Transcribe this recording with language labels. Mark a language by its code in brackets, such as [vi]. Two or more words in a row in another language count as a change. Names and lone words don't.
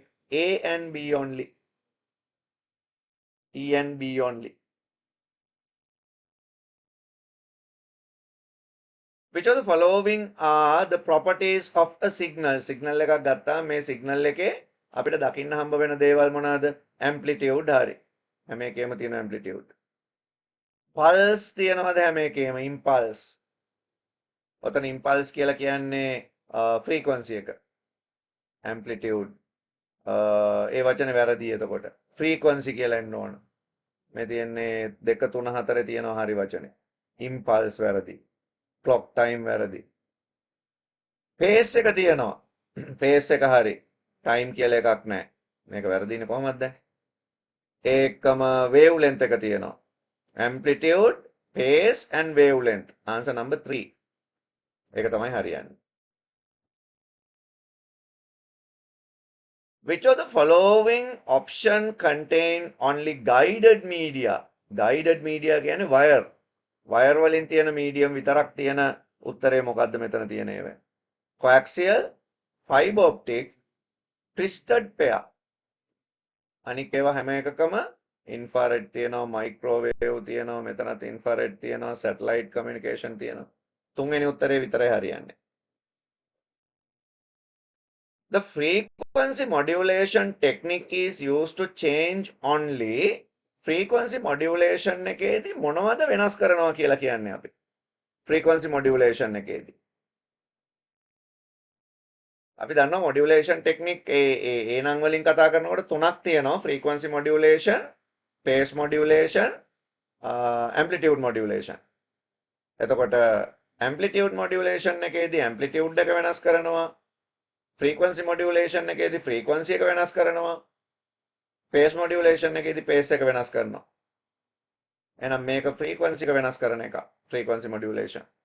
[en] A and B only. E and B only. Which of the following are the properties of a signal? [si] Signal එකක් ගත්තාම මේ signal එකේ අපිට දකින්න හම්බ වෙන දේවල් මොනවාද? amplitude හරි. හැම එකේම තියෙන amplitude. pulse තියෙනවද හැම එකේම? impulse. ඔතන impulse කියලා කියන්නේ frequency එක. amplitude ඒ වචනේ වැරදි එතකොට. frequency කියලා එන්න ඕන. මේ තියෙන්නේ 2 3 4 තියෙනවා හරි වචනේ. impulse වැරදි. [en] clock time [si] වැරදි. pace එක තියෙනවා. pace එක හරි. time කියලා එකක් නැහැ. මේක වැරදිනේ කොහොමද දැන්? ඒකම wavelength එක තියෙනවා. [en] amplitude, pace and wavelength. Answer number 3. [si] ඒක තමයි හරියන්නේ. [en] Which of the following option contain only guided media? Guided media [si] කියන්නේ wire. Wire වලින් තියෙන medium විතරක් තියෙන උත්තරේ මොකද්ද මෙතන තියෙන ඒවා? [en] Coaxial, fiber optic, twisted pair. [si] අනික ඒවා හැම එකකම infrared තියෙනවා, microwave තියෙනවා, මෙතනත් infrared තියෙනවා, [en] satellite communication [si] තියෙනවා. තුන්වෙනි උත්තරේ විතරයි හරියන්නේ. [en] The frequency modulation technique is used to change only. Frequency modulation [si] එකේදී මොනවද වෙනස් කරනවා කියලා කියන්නේ අපි. [en] Frequency modulation [si] එකේදී. අපි දන්නවා [en] modulation technique [si] ඒ නම් වලින් කතා කරනකොට තුනක් තියෙනවා. [en] Frequency modulation, pace modulation, amplitude modulation. [si] එතකොට [en] amplitude modulation [si] එකේදී amplitude එක වෙනස් කරනවා. [en] frequency modulation [si] එකේදී frequency එක වෙනස් කරනවා. [en] pace modulation [si] එකේදී pace එක වෙනස් කරනවා. එහෙනම් මේක frequency එක වෙනස් කරන එක. [en] frequency modulation.